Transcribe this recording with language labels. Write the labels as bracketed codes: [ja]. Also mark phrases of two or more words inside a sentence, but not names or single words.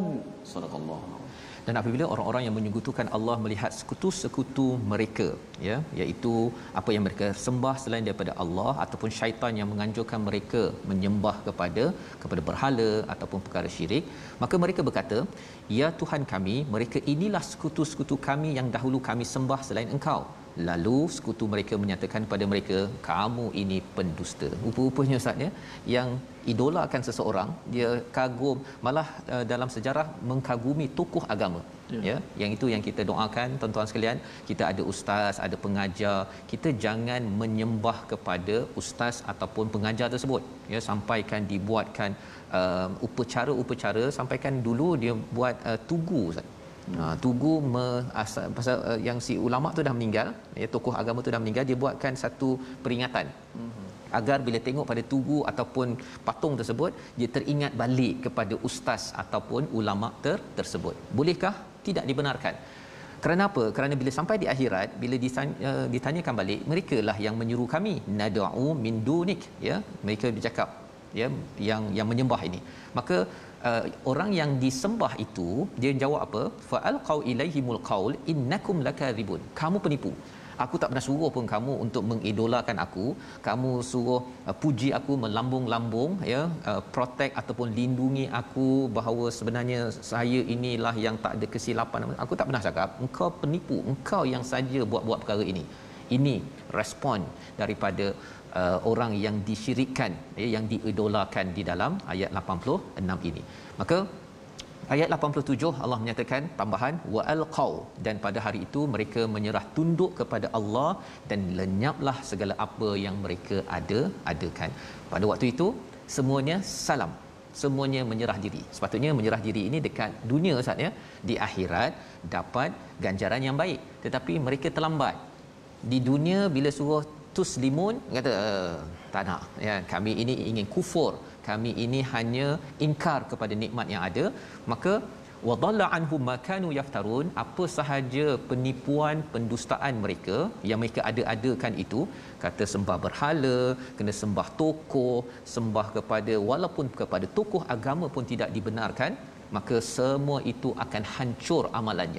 [ar] صدق الله. [ms] Dan apabila orang-orang yang menyekutukan Allah melihat sekutu-sekutu mereka ya, iaitu apa yang mereka sembah selain daripada Allah ataupun syaitan yang menganjurkan mereka menyembah kepada berhala ataupun perkara syirik, maka mereka berkata, ya Tuhan kami, mereka inilah sekutu-sekutu kami yang dahulu kami sembah selain Engkau. Lalu sekutu mereka menyatakan kepada mereka, kamu ini pendusta. Rupa-rupanya Ustaz ya, yang idolakan seseorang, dia kagum, malah dalam sejarah mengkagumi tokoh agama ya, yang itu yang kita doakan tuan-tuan sekalian. Kita ada ustaz, ada pengajar, kita jangan menyembah kepada ustaz ataupun pengajar tersebut ya, sampaikan dibuatkan upacara, sampaikan dulu dia buat tugu Ustaz. Tugu pasal yang si ulama tu dah meninggal ya, tokoh agama tu dah meninggal, dia buatkan satu peringatan agar bila tengok pada tugu ataupun patung tersebut, dia teringat balik kepada ustaz ataupun ulama tersebut. Bolehkah? Tidak dibenarkan. Kerana apa? Kerana bila sampai di akhirat, bila ditanyakan balik, merekalah yang menyuruh kami, [ar] ندعو من دونك ya, [ms] mereka bercakap ya, yang menyembah ini. Maka orang yang disembah itu, dia jawab apa? [ar] فألقوا إليهم القول إنكم لكاذبون. [ms] Kamu penipu. Aku tak pernah suruh pun kamu untuk mengidolakan aku. Kamu suruh puji aku, melambung-lambung, ya, protect ataupun lindungi aku bahawa sebenarnya saya inilah yang tak ada kesilapan. Aku tak pernah cakap engkau penipu, engkau yang saja buat-buat perkara ini. Ini respon daripada orang yang disyirikkan, yang diidolakan di dalam ayat 86 ini. Maka ayat 87 Allah menyatakan tambahan [ar] وألقوا, [ms] dan pada hari itu mereka menyerah tunduk kepada Allah dan lenyaplah segala apa yang mereka adakan. Pada waktu itu semuanya salam, semuanya menyerah diri. Sepatutnya menyerah diri ini dekat dunia Ustaz, ya, di akhirat dapat ganjaran yang baik, tetapi mereka terlambat. Di dunia bila suruh tuslimun kata tak nak, ya, kami ini ingin kufur, kami ini hanya ingkar kepada nikmat yang ada. [ar] Maka وضل عنهم ما كانوا يفترون, [ms] apa sahaja penipuan pendustaan mereka yang mereka ada-adakan itu, kata sembah berhala, kena sembah tokoh, sembah kepada walaupun kepada tokoh agama pun tidak dibenarkan, maka semua itu akan hancur amalannya.